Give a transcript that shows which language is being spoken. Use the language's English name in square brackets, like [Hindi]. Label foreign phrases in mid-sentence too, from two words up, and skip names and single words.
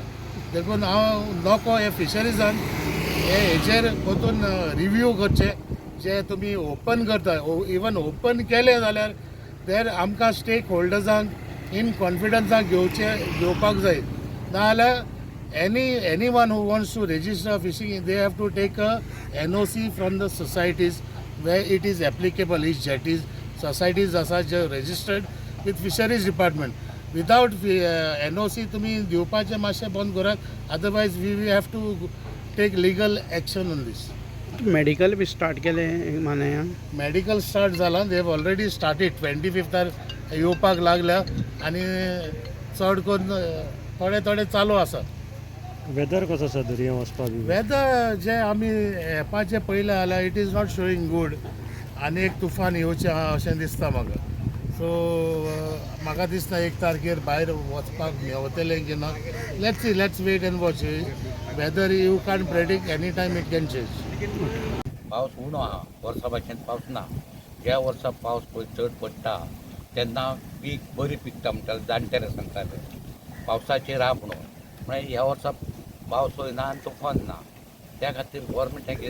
[Konkani] देखून हांव नको हे फिशरीजान हेचेर वचून रिव्यू करचे. जे तुमी ओपन करता इवन ओपन केले जाल्यार देर आमकां स्टेक होल्डर्सांक इन कॉन्फिडन्साक घेवपाक जाय. नाजाल्यार [English] anyone who wants to register fishing they have to take a NOC from the societies where it is applicable. Each jetties societies are registered with fisheries department. Without NOC [Konkani] तुम्ही दिवपाचे मातशें बंद करात. [English] Otherwise we have to take legal action on this. [Konkani] मेडिकल बी स्टार्ट केले मानाया. मेडिकल स्टार्ट जाला. [English] they have already started [Konkani] 25 येवपाक लागल्या आनी चड करून थोडे चालू आसा. वेदर कसो आसा दर्या वचपाक? वेदर जे आमी एपाचे पयले जाल्यार [English] it is not showing good. [Konkani] आनी एक तुफान येवचें आहा अशें दिसता म्हाका. सो म्हाका दिसता 1 तारखेर भायर वचपाक मेवतलें की ना. [English] Let's wait and watch. Weather you can't predict any time it can change. [Konkani] पावस उणो आहा वर्सा भाशेन पावस ना. ह्या वर्सा पावस पळय चड पडटा तेन्ना पीक बरी पिकता म्हणटाले जाणटेले सांगताले पावसाची राह म्हणून म्हळ्यार ह्या वर्सा पावस वयना आनी तुफान ना त्या खातीर गोवोरमेंटान कितें